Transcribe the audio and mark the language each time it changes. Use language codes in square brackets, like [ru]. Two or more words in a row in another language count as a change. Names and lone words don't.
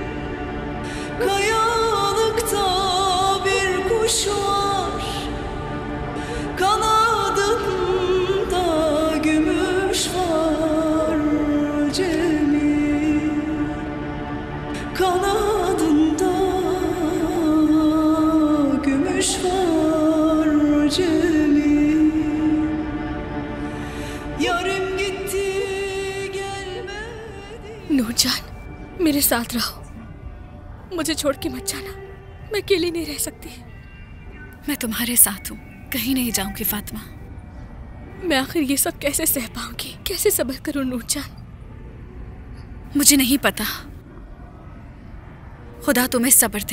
[tr] Kayalıkta bir kuş var, kanadında gümüş var, Cemil. Kanadında gümüş var, Cemil. Yarım gitti gelmedi. [hi] नूरजान, मेरे साथ रहो। मुझे छोड़ के मत जाना। मैं अकेली नहीं रह सकती। मैं तुम्हारे साथ हूँ, कहीं नहीं जाऊंगी फातिमा। मैं आखिर ये सब कैसे सह पाऊंगी? कैसे सब्र करूं नूरजान? मुझे नहीं पता। खुदा तुम्हें सब्र दे।